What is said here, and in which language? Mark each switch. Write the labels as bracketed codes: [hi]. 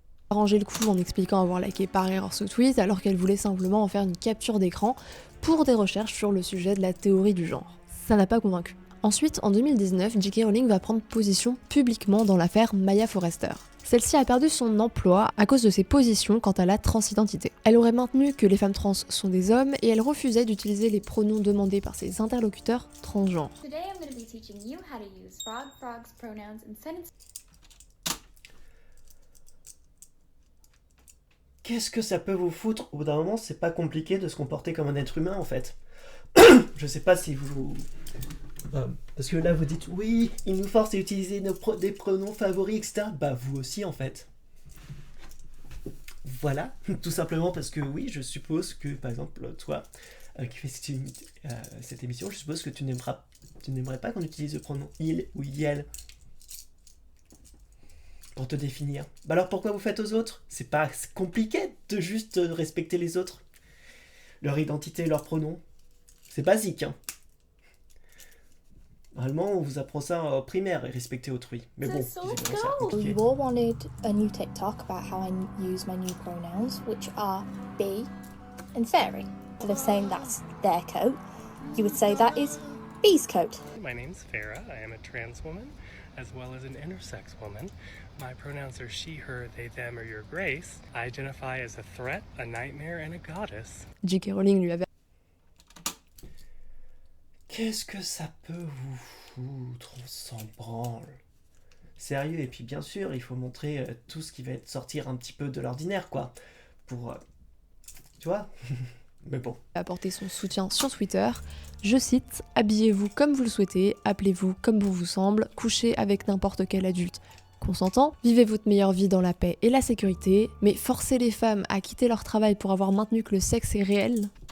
[fr] le coup en expliquant avoir liké par erreur ce tweet alors qu'elle voulait simplement en faire une capture d'écran pour des recherches sur le sujet de la théorie du genre. Ça n'a pas convaincu. Ensuite, en 2019, J.K. Rowling va prendre position publiquement dans l'affaire Maya Forrester. Celle-ci a perdu son emploi à cause de ses positions quant à la transidentité. Elle aurait maintenu que les femmes trans sont des hommes et elle refusait d'utiliser les pronoms demandés par ses interlocuteurs transgenres. [en] Today I'm going to be teaching you how to use frog's pronouns in sentences. [fr] Qu'est-ce que ça peut vous foutre? Au bout d'un moment, c'est pas compliqué de se comporter comme un être humain en fait. Je sais pas si vous... parce que là vous dites oui, il nous force à utiliser des pronoms favoris, etc. Bah vous aussi en fait. Voilà, tout simplement parce que oui, je suppose que par exemple toi qui fais cette émission, je suppose que tu n'aimerais pas qu'on utilise le pronom il ou yel pour te définir. Bah alors pourquoi vous faites aux autres? C'est pas compliqué de juste respecter les autres, leur identité, leurs pronoms. C'est basique, hein. Normalement, on vous apprend ça en primaire et respecter autrui. Mais bon, visiblement, c'est compliqué. [en] We all wanted a new TikTok about how I use my new pronouns, which are be and fairy. Instead of saying that's their coat, you would say that is bee's coat. My name's Farah. I am a trans woman as well as an intersex woman. My pronouns are she, her, they, them, or your grace. I identify as a threat, a nightmare, and a goddess. [fr] J.K. Rowling lui avait Qu'est-ce que ça peut vous foutre? On s'en branle. Sérieux, et puis bien sûr, il faut montrer tout ce qui va sortir un petit peu de l'ordinaire, quoi. Pour... tu vois. Mais bon. apporté son soutien sur Twitter. Je cite, habillez-vous comme vous le souhaitez, appelez-vous comme bon vous semble, couchez avec n'importe quel adulte consentant, vivez votre meilleure vie dans la paix et la sécurité, mais forcer les femmes à quitter leur travail pour avoir maintenu que le sexe est réel?